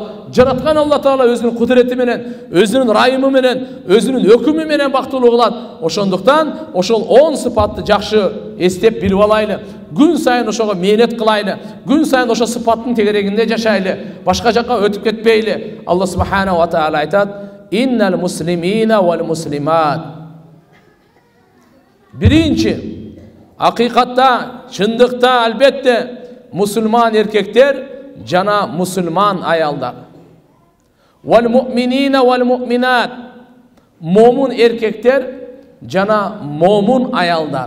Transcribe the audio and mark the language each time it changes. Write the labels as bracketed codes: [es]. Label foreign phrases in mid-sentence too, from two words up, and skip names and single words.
[ky] Жараткан Алла Таала өзүнүн кудурети менен, өзүнүн райымы менен, өзүнүн өкүмү менен бактылуу кылат. Ошондуктан ошол 10 сыпатты жакшы эстеп билип алайлы. Күн сайын ошого мээнет кылайлы. Күн сайын ошо сыпаттын тегерегинде жашайлы. Башка жакка өтүп кетпейли. Алла [ar] سبحانه وتعالى [ky] айтат: [ar] "إن المسلمين والمسلمات." [ky] Биринчи, акыйкатта, чындыкта албетте мусулман эркектер жана мусулман аялдар. [ar] والمؤمنين والمؤمنات. [ky] Момун эркектер жана момун аялдар.